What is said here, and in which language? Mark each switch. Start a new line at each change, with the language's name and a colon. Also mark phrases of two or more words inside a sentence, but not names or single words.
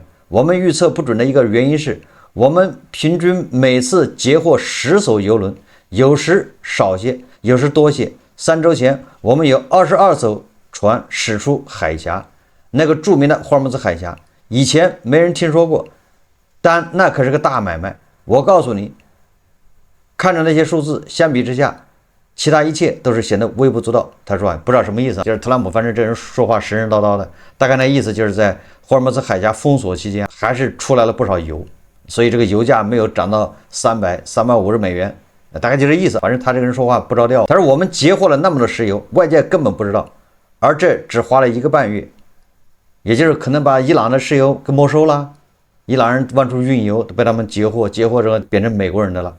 Chinese: 我們預測不準的一個原因是，我們平均每次截獲10艘油輪，有時少些，有時多些。3周前，我們有22艘船駛出海峽，那個著名的霍爾木茲海峽，以前沒人聽說過，但那可是個大買賣。我告訴你，看着那些數字，相比之下，其他一切都是顯得微不足道。他說不知道什麼意思，就是特朗普，反正这人說話神神叨叨的，大概那意思就是在霍爾木茲海峽封鎖期間，還是出來了不少油，所以這個油價沒有漲到350美元，大概就這意思。反正他這個人說話不着調。他說我們截獲了那麼多石油，外界根本不知道，而這只花了1個半月，也就是可能把伊朗的石油給沒收了，伊朗人往出運油被他們截獲之後變成美國人的了。